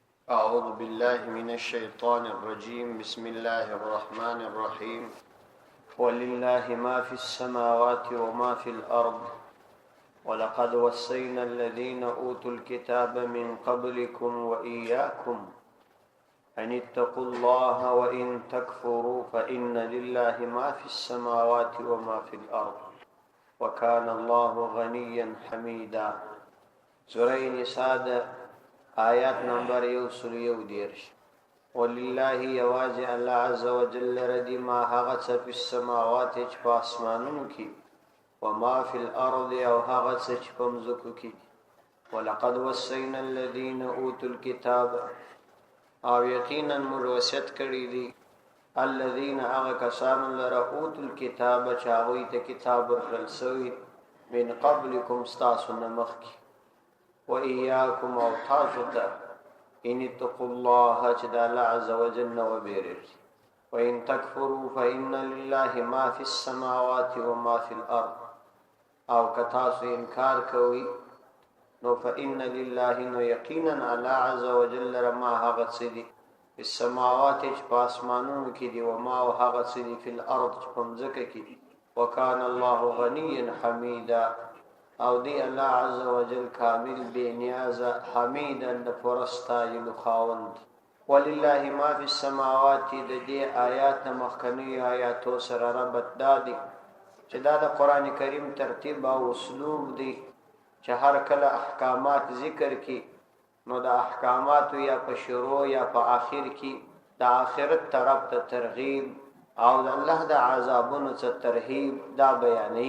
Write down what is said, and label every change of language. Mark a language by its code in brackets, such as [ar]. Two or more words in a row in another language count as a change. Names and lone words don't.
[ar] أعوذ بالله من الشيطان الرجيم بسم الله الرحمن الرحيم ولله ما في السماوات وما في الأرض ولقد وصينا الذين أوتوا الكتاب من قبلكم وإياكم أن اتقوا الله وإن تكفروا فإن لله ما في السماوات وما في الأرض وكان الله غنيا حميدا. [ps] سورة نساء آیات نمبر 111. ولله یوازې الله [ar] عز وجل [ps] ردی ما هغه څه په السماوات چې په اسمانونو کې [ar] وما فی الارض [ps] او هغه څه چې په مځکو کې. [ar] ولقد وصینا الذین اوتوا الكتاب [ps] او یقینا موږ وصیت کړی دي الذین هغه کسانو لره [ar] اوتوا الكتاب [ps] چې هغوی ته کتاب ورکړل سوی [ar] من قبلکم [ps] ستاسو نه مخکې وإياكم او تاسو ته [ar] ان اتقوا الله [ps] چې د الله [ar] عز وجل [ps] وبيرجي [ar] وإن تكفروا فإن لله ما في السماوات وما في الأرض [ps] او کتاسو انکار کوي نو [ar] فإن لله [ps] نو یقینا الله [ar] عز وجل [ps] ما هغه څه دي په السماوات چې په اسمانونو کې دي او ما هغه څه دي په الأرض چې په ځمکه کې دي. [ar] وكان الله غنيا حميدا [ps] او دی الله [ar] عز وجل [ps] کامل بے نیاز حمیدا د پرستایل خاوند. [ar] ولله ما فی السماوات [ps] د دې آیات مخکنی آیاتو سره ربط دادی چې دا د قران کریم ترتیب او اسلوب دی چې هر کله احکامات ذکر کی نو د احکامات یا په شروع یا په آخر کې د آخرت طرف ته ترغیب او د الله د عذابونو څخه ترهیب دا بیانې.